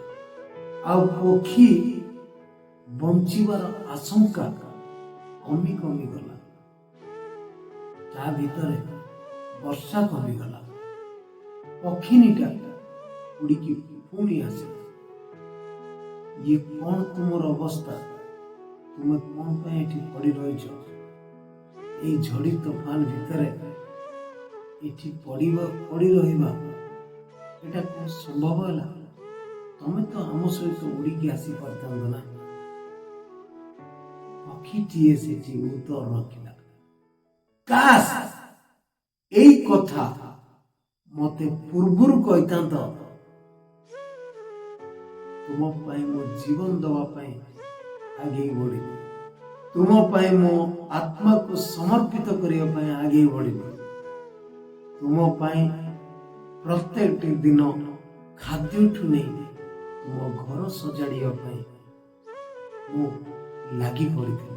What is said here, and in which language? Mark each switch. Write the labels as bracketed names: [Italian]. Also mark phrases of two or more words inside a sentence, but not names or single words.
[Odia] ଆଉ ପକ୍ଷୀ ବଞ୍ଚିବାର ଆଶଙ୍କା କମିଗଲା। ତା ଭିତରେ ବର୍ଷା କମିଗଲା, ପକ୍ଷୀଟା ଉଡ଼ିକି ପୁଣି ଆସିଲା। ଇଏ କଣ ତୁମର ଅବସ୍ଥା? ତୁମେ କଣ ପାଇଁ ଏଠି ପଡ଼ି ରହିଛ? ଏଇ ଝଡ଼ି ତୋଫାନ ଭିତରେ ଏଟି ପଡ଼ି ରହିବା ଏଟା କୋନ ସମ୍ଭବ ହେଲା? ତମେ ତ ଆମ ସହିତ ଉଡ଼ିକି ଆସି ପାରିଥାନ୍ତ ନା। ପକ୍ଷୀଟିଏ ସେଠି ଉତ୍ତର ରଖିଲା, କାଶ ଏଇ କଥା ମତେ ପୂର୍ବରୁ କହିଥାନ୍ତ, ତୁମ ପାଇଁ ମୋ ଜୀବନ ଦେବା ପାଇଁ ଆଗେଇ ବଢ଼ିବି, ତୁମ ପାଇଁ ମୋ ଆତ୍ମାକୁ ସମର୍ପିତ କରିବା ପାଇଁ ଆଗେଇ ବଢ଼ିବି, ତୁମ ପାଇଁ ପ୍ରତ୍ୟେକଟି ଦିନ ଖାଦ୍ୟଠୁ ନେଇ ତୁମ ଘର ସଜାଡ଼ିବା ପାଇଁ ମୁଁ ଲାଗି ପଡ଼ିଥିଲି।